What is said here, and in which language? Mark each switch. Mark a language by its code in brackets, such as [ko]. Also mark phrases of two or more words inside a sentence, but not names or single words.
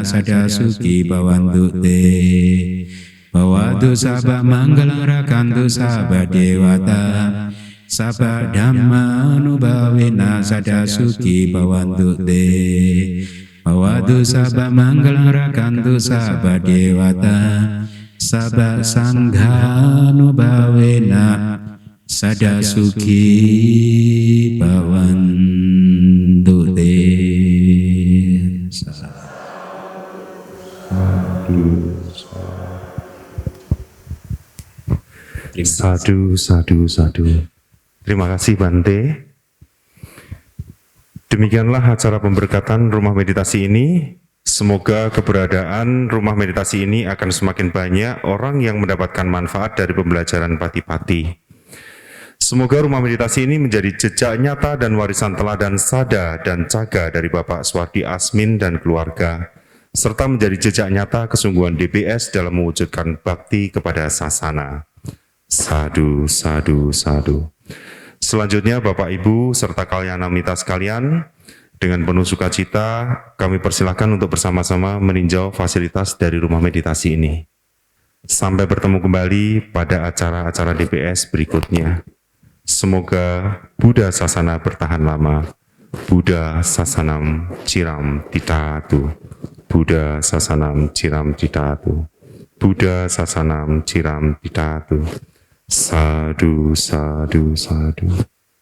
[pi] sada suki bawantu te Bawadu sabha manggalang rakantu sabha dewata Sabha dhamma nubawena sada suki bawantu te Bawadu sabha manggalang rakantu sabha dewata Sabha sangha nubawena sada suki bawantu te. Sadu, sadu, sadu. [id] Terima kasih Bante. Demikianlah acara pemberkatan rumah meditasi ini. Semoga keberadaan rumah meditasi ini akan semakin banyak orang yang mendapatkan manfaat dari pembelajaran Pati-Pati. Semoga rumah meditasi ini menjadi jejak nyata dan warisan teladan sada dan caga dari Bapak Swardi Asmin dan keluarga, serta menjadi jejak nyata kesungguhan DBS dalam mewujudkan bakti kepada sasana. [pi] Sadu, sadu, sadu. [id] Selanjutnya Bapak Ibu serta kalyanamita sekalian, dengan penuh sukacita kami persilahkan untuk bersama-sama meninjau fasilitas dari rumah meditasi ini. Sampai bertemu kembali pada acara-acara DBS berikutnya. Semoga Buddha Sasana bertahan lama. [pi] Buddha Sasanam Ciram Titatu. Buddha Sasanam Ciram Titatu. Buddha Sasanam Ciram Titatu. Sadu, sadu, sadu.